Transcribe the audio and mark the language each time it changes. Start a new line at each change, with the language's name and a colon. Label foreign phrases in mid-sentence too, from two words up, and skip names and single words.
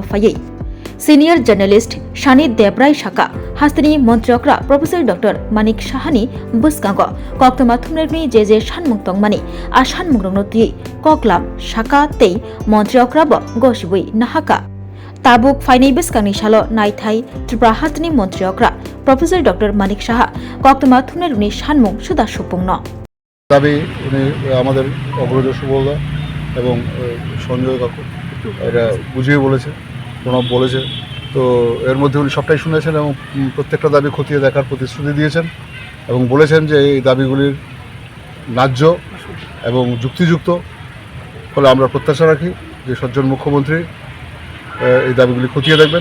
Kok Borok: फायै
English: senior journalist
Kok Borok: शानी देबराय शाखा हास्तिनि मन्त्रियकरा प्रोफेसर डॉक्टर मानिक साहानि बुस्कांगो कक्तमा थुमनायनि जे सानमुं तंगमानि आ सानमुं रकनो तियै कगलाम शाखा तै मन्त्रियकराबो गसिबै नाहाका ताबुक फाइनाय बुस्कांनि सालो नायथाय त्रिपुरा हास्तिनि मन्त्रियकरा प्रोफेसर डॉक्टर मानिक साहा कक्तमा थुमनायनि सानमुं सुदा सुपुंन
Bangla: দাবি উনি আমাদের অগ্রজ সুবলদা এবং সঞ্জয় কাকু এটা বুঝিয়ে বলেছে, প্রণব বলেছে। তো এর মধ্যে উনি সবটাই শুনেছেন এবং প্রত্যেকটা দাবি খতিয়ে দেখার প্রতিশ্রুতি দিয়েছেন এবং বলেছেন যে এই দাবিগুলির ন্যায্য এবং যুক্তিযুক্ত ফলে আমরা প্রত্যাশা রাখি যে সজ্জন মুখ্যমন্ত্রী এই দাবিগুলি খতিয়ে দেখবেন।